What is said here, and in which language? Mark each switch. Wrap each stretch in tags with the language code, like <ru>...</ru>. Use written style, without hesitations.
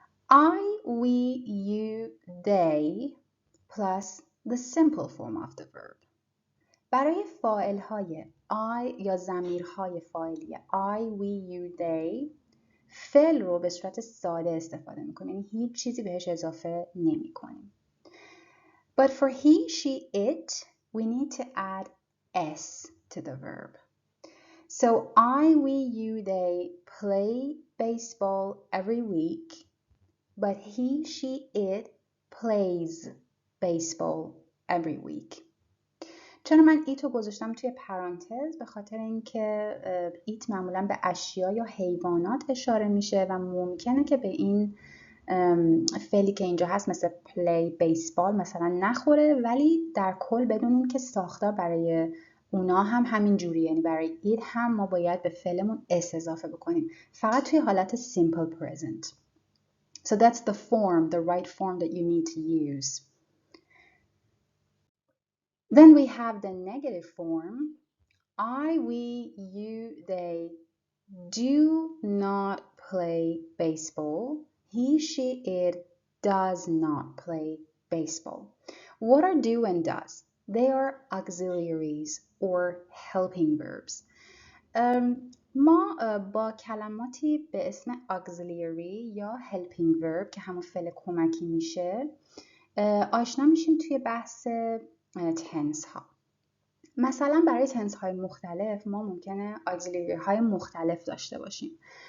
<en>I, we, you, they plus the simple form of the verb.</en> <fa>برای فاعل های I یا ضمیرهای فاعلی</fa> <en>I, we, you, they</en> <fa>فعل رو به صورت ساده استفاده میکنیم یعنی هیچ چیزی بهش اضافه نمی کنیم.</fa> <en>But for he, she, it we need to add s to the verb. So I, we, you, they play baseball every week, but he, she, it plays baseball every week.</en> <fa>چرا من ایتو گذاشتم توی پرانتز؟ به خاطر اینکه ایت معمولا به اشیا یا حیوانات اشاره میشه و ممکنه که به این فعلی که اینجا هست مثل</fa> <en>play baseball</en> <fa>مثلا نخوره ولی در کل بدونیم که ساختار برای اونا هم همین جوریه یعنی برای ایت هم ما باید به فعلمون اس اضافه بکنیم فقط توی حالت</fa> <en>simple present. So that's the form, the right form that you need to use. Then we have the negative form. I, we, you, they do not play baseball. He, she, it does not play baseball. What are do and does? They are auxiliaries or helping verbs.</en> <fa>ما با کلماتی به اسم auxiliary یا</fa> <en>helping verb</en> <fa>که همون فعل کمکی میشه آشنا میشیم توی بحث تنس ها. مثلا برای تنس های مختلف ما ممکنه auxiliary های مختلف داشته باشیم.</fa>